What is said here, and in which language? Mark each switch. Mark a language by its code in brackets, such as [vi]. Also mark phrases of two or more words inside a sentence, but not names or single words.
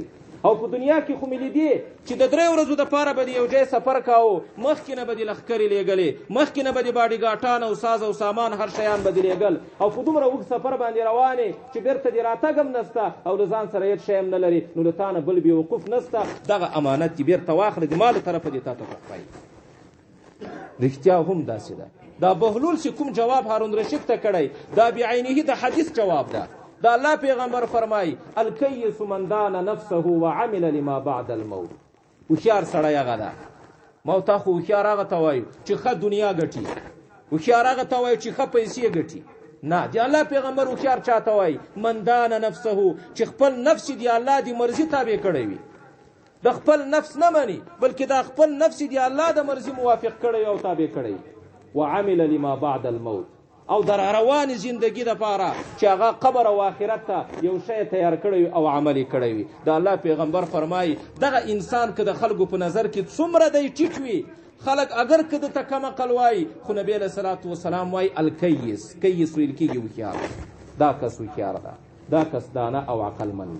[ps] او په دنیا کې خو مې لیدې چې د 3 ورځو دپاره به د یو ځای سفر کاوه، مخکې نه به دې لښکرې لېږلې، مخکې نه به دې باډیګاټان او ساز او سامان هر شیان به دې لېږل، او په دومره اوږد سفر باندې روانې چې بېرته دې راتګ هم نسته او له ځان سره هېڅ شی هم نه لري، نو له تا نه بل بېوقوف نسته، دغه امانت دې بېرته واخله، د ما له طرفه دې تا ته تحفه. رښتیا هم داسې ده. دا بهلول چې کوم جواب هارون رشید ته کړی دا بعینه د حدیث جواب ده. دا الله پیغمبر فرمای [ar] الکیس من دان نفسه وعمل لما بعد الموت. [ps] هوښیار سړی هغه ده، ما تا خو هوښیار هغه ته وایو چې ښه دنیا ګټي، هوښیار هغه ته وایي چې ښه پیسې ګټي. نه، د الله پیغمبر هوښیار چاته وایي؟ [ar] من دان نفسه، [ps] چې خپل نفس د الله د مرضي تابع کړی وي، د خپل نفس نه مني بلکې د خپل نفس د الله د مرضي موافق کړی او تابع کړی، [ar] وعمل لما بعد الموت، [ps] او در روانې زندگی دپاره چې هغه قبر او آخرت ته یو شی تیار کړی او عمل کړی وي. د الله پیغمبر فرمایي دغه انسان که د خلکو په نظر کې څومره دی ټیټ وي، خلک اگر که دته کم عقل وایي، خو نبی [ar] علیه صلات وسلام [ps] وایي الکیس، کیس ویل کېږي هوښیار، دا کس هوښیار ده، دا کس دانه او عقلمند ده.